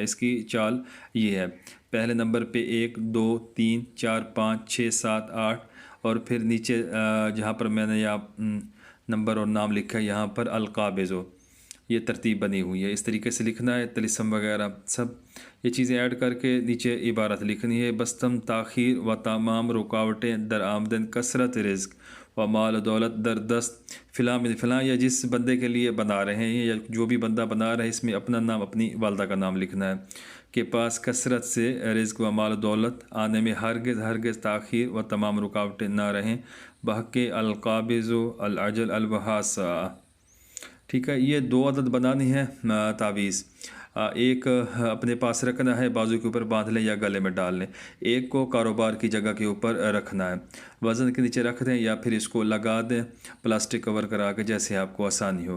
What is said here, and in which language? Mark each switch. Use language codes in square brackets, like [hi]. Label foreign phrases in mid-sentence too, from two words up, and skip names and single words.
[ur] اس کی چال یہ ہے، پہلے نمبر پہ 1 2 3 4 5 6 7 8 اور پھر نیچے جہاں پر میں نے یہاں نمبر اور نام لکھا ہے یہاں پر القابض ہو، یہ ترتیب بنی ہوئی ہے۔ اس طریقے سے لکھنا ہے، طلسم وغیرہ سب یہ چیزیں ایڈ کر کے نیچے عبارت لکھنی ہے۔ [fa] بستم تاخیر و تمام رکاوٹیں در آمدن، کثرت رزق و مال و دولت در دست فلاں من فلاں، [ur] یا جس بندے کے لیے بنا رہے ہیں یا جو بھی بندہ بنا رہا ہے اس میں اپنا نام، اپنی والدہ کا نام لکھنا ہے، کے پاس کثرت سے رزق و مال و دولت آنے میں ہرگز تاخیر و تمام رکاوٹیں نہ رہیں، [ar] بحق القابض العجل الوہاسا۔ [ur] ٹھیک ہے، یہ 2 عدد بنانی ہے تعویذ۔ ایک اپنے پاس رکھنا ہے، بازو کے اوپر باندھ لیں یا گلے میں ڈال لیں۔ ایک کو کاروبار کی جگہ کے اوپر رکھنا ہے، وزن کے نیچے رکھ دیں یا پھر اس کو لگا دیں پلاسٹک کور کرا کے، جیسے آپ کو آسانی ہو۔